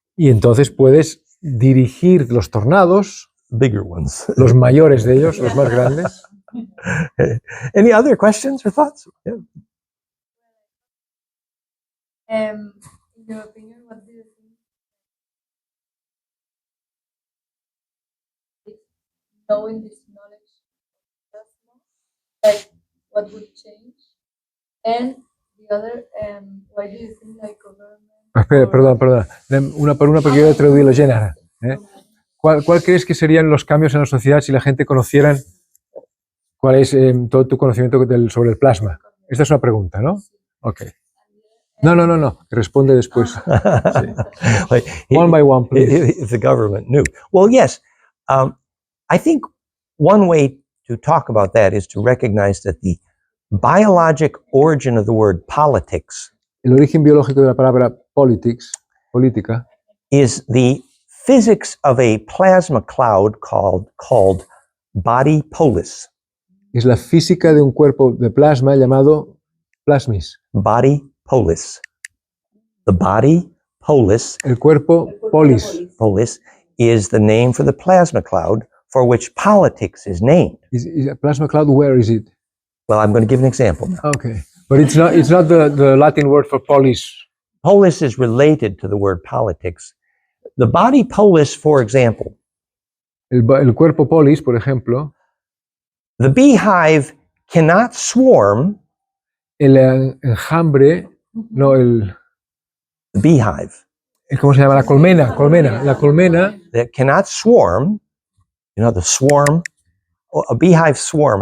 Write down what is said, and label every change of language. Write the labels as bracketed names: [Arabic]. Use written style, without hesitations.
[Spanish] Y entonces puedes dirigir los tornados, [English] bigger ones. [Spanish] los mayores de ellos, los más grandes. [English] Any other questions or thoughts? Yeah. In your opinion, what do you think? Knowing this knowledge, like what would change? And the other, why do you think like government? [Spanish] Espera, perdona. Una por una porque yo he traducido género. ¿Cuál crees que serían los cambios en la sociedad si la gente conocieran cuál es todo tu conocimiento sobre el plasma? Esta es una pregunta, ¿no? Ok. No. Responde después. Sí. [English] One by one, please. If the government knew. Well, yes. I think one way to talk about that is to recognize that the biologic origin of the word politics, [Spanish] el origen biológico de la palabra política, [English] is the physics of a plasma cloud called body polis. [Spanish] Es la física de un cuerpo de plasma llamado plasmis. [English] Body polis. The body polis. [Spanish] El cuerpo polis. [English] Polis is the name for the plasma cloud for which politics is named. Is a plasma cloud, where is it? Well, I'm going to give an example. Okay. But it's not the Latin word for polis. Polis is related to the word politics. The body polis, for example. [Spanish] El cuerpo polis, por ejemplo. [English] The beehive cannot swarm. [Spanish] El enjambre, no el. [English] The beehive. [Spanish] ¿Cómo se llama? La colmena. La colmena. [English] That cannot swarm. You know, the swarm. A beehive swarm.